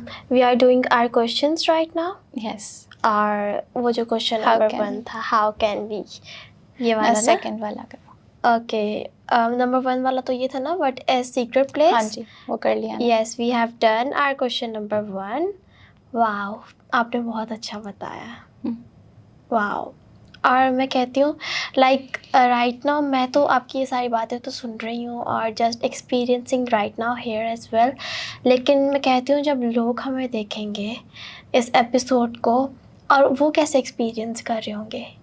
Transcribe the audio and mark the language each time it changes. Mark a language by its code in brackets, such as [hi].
[en] We are doing our questions right now. Yes. [ur] اور وہ جو question number 1 تھا, [en] how can we, [ur] یہ والا نا, سیکنڈ والا کرو. [en] Okay. Number 1 [ur] والا تو یہ تھا نا, [en] what is secret place? [ur] ہاں جی, وہ کر لیا. [en] Yes, we have done our question number 1. [ur] Wow, آپ نے بہت اچھا بتایا. [en] Wow. [ur] اور میں کہتی ہوں [en] like right now [ur] میں تو آپ کی یہ ساری باتیں تو سن رہی ہوں اور [en] just experiencing right now here as well, [ur] لیکن میں کہتی ہوں جب لوگ ہمیں دیکھیں گے اس ایپیسوڈ کو, اور وہ کیسے ایکسپیرینس کر رہے ہوں گے